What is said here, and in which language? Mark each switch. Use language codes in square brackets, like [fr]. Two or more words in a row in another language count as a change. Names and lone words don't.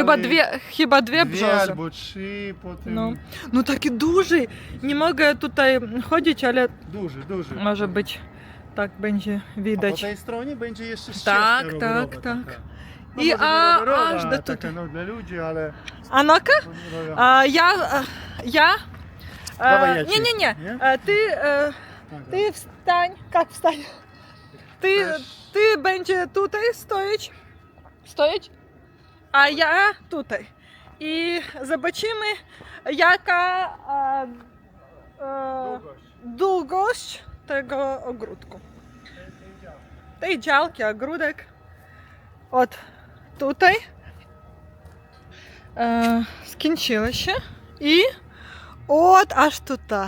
[pl] Chyba dwie Dwie brzozy. albo trzy, potem No taki duży. Nie mogę tutaj chodzić, ale duży. może być tak będzie A po widać. tej stronie będzie jeszcze ścieżka Tak, rowerowa tak. taka. No I może nie rowerowa, aż do taka, tutaj. no, dla ludzi, ale... [ru] А ну-ка, я... Давай я Не-не-не, Не? ты встань, как встань? [pl] Ty będzie tutaj stoić, a ja tutaj. I zobaczymy, jaka długość tego ogródku. Tej działki, ogródek od tutaj skończyło się i od aż tutaj.